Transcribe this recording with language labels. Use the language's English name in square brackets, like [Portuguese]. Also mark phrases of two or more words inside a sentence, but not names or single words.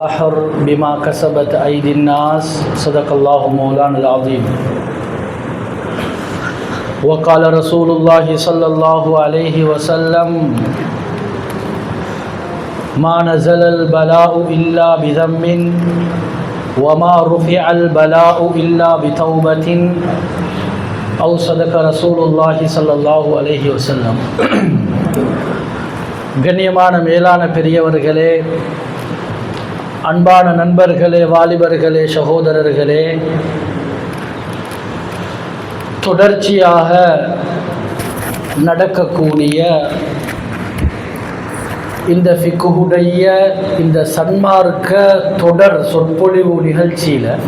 [Arabic] أحر بما كسبت أيدي الناس صدق الله مولانا العظيم وقال رسول الله صلى الله عليه وسلم ما نزل البلاء إلا بذنب وما رفع البلاء إلا بتوبة أو صدق رسول الله صلى الله عليه وسلم [Tamil] கண்ணியமான மேலான பெரியவர்களே, அன்பான நண்பர்களே, வாலிபர்களே, சகோதரர்களே, தொடர்ச்சியாக நடக்கக்கூடிய இந்த ஃபிக்ஹுடைய இந்த சன்மார்க்க தொடர் சொற்பொழிவு நிகழ்ச்சியில்